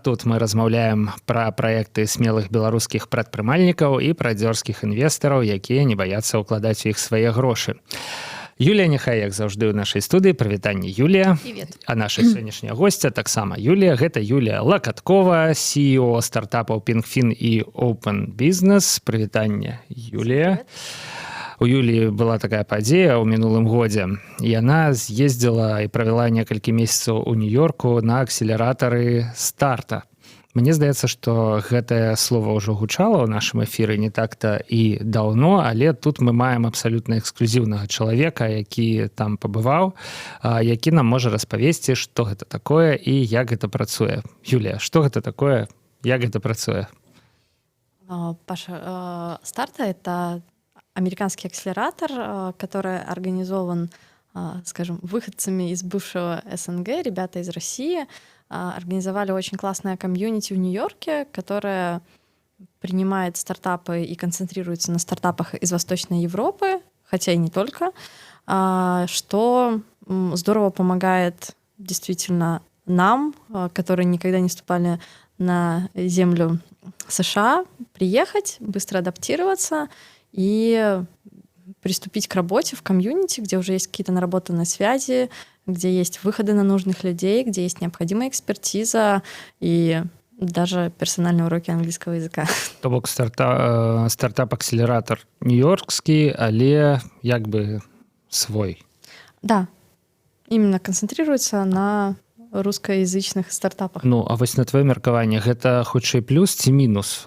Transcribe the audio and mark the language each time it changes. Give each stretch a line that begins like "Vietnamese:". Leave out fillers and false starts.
Belarusian: Тут мы размаўляем пра праекты смелых беларускіх прадпрымальнікаў і пра дзёрзкіх інвестараў, якія не баяцца ўкладаць у іх свае грошы. Юлія Нехай, як заўжды ў нашай студыі. Прывітанне, Юлія.
Russian: Привет.
Belarusian: А наша сённяшняя госця таксама Юлія. Гэта Юлія Лакаткова, CEO стартапаў Pinkfin і Open Business. Прывітанне, Юлія. У Юліі была такая падзея ў мінулым годзе. Яна з'ездзіла і правяла некалькі месяцаў у Нью-Йорку на акселератары старта. Мне здаецца, што гэтае слова ўжо гучала ў нашым эфіры не так-то і даўно, але тут мы маем абсалютна эксклюзіўнага чалавека, які там пабываў, які нам можа распавесці, што гэта такое і як гэта працуе. Юлія, што гэта такое, як гэта працуе?
Russian: Паша, старта — это американский акселератор, который организован, скажем, выходцами из бывшего СНГ, ребята из России, организовали очень классное комьюнити в Нью-Йорке, которое принимает стартапы и концентрируется на стартапах из Восточной Европы, хотя и не только, что здорово помогает действительно нам, которые никогда не ступали на землю США, приехать, быстро адаптироваться и приступить к работе в комьюнити, где уже есть какие-то наработанные связи, где есть выходы на нужных людей, где есть необходимая экспертиза и даже персональные уроки английского языка.
Belarusian: То бок стартап-акселератор нью-йоркский, але як бы свой.
Russian: Да, именно концентрируется на рускаязычных стартапах.
Belarusian: Ну, а вось на твоё меркаванне, гэта хутчэй плюс ці мінус?